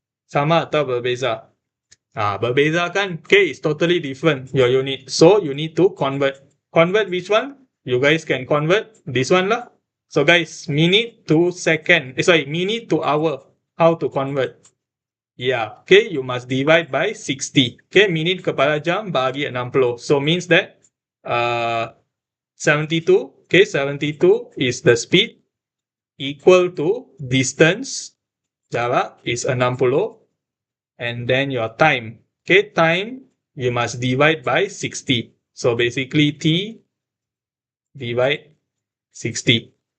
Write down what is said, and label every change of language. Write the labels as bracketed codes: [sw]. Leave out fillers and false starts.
[ms] Sama atau berbeza? Berbeza kan? [en] Okay, it's totally different, your unit. So, you need to convert. Convert which one? You guys can convert this one lah. So guys, minute to second. Minute to hour. How to convert? Yeah, okay, you must divide by 60. [ms] Okay, minit kepada jam bagi 60. [en] So means that 72, okay, 72 is the speed equal to distance, jarak is 60, and then your time. Okay, time you must divide by 60. So basically T divide 60.